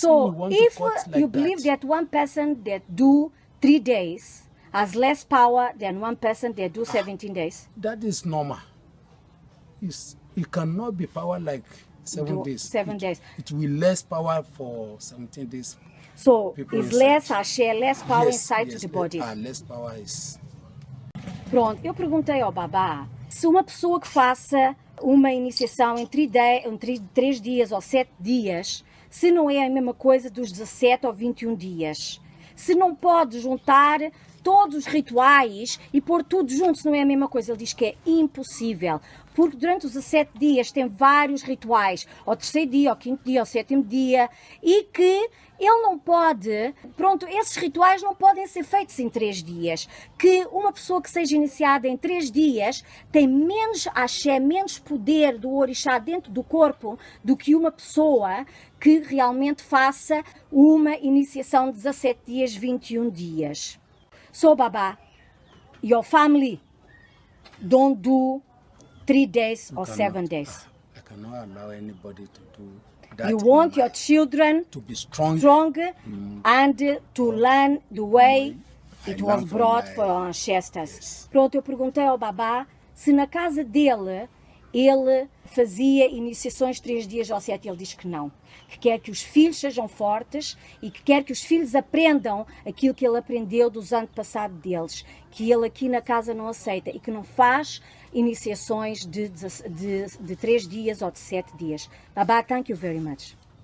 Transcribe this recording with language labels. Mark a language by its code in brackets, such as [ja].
[en] So if you believe that one person that do 3 days has less power than one person that do 17 days. That is normal. It cannot be power like 7 days. 7 days. It will less power for 17 days. So it's less share, less power inside the body. Less power is. [pt] Pronto, eu perguntei ao babá se uma pessoa que faça uma iniciação em 3 dias ou 7 dias, se não é a mesma coisa dos 17 ou 21 dias. Se não pode juntar todos os rituais e pôr tudo junto, se não é a mesma coisa. Ele diz que é impossível, porque durante os 17 dias tem vários rituais, ao 3º dia, ao 5º dia, ao 7º dia, e que ele não pode, pronto, esses rituais não podem ser feitos em 3 dias, que uma pessoa que seja iniciada em 3 dias tem menos axé, menos poder do orixá dentro do corpo do que uma pessoa que realmente faça uma iniciação de 17 dias, 21 dias. [en] So, Baba, your family don't do 3 days or 7 days. I cannot allow anybody to do that. You want your children to be strong and to learn the way it was brought for our ancestors. Yes. [pt] Pronto, eu perguntei ao Babá se na casa dele ele fazia iniciações 3 dias ou 7, ele diz que não. Que quer que os filhos sejam fortes e que quer que os filhos aprendam aquilo que ele aprendeu dos antepassados deles. Que ele aqui na casa não aceita e que não faz iniciações de 3 dias ou de 7 dias. Babá, [en] thank you very much.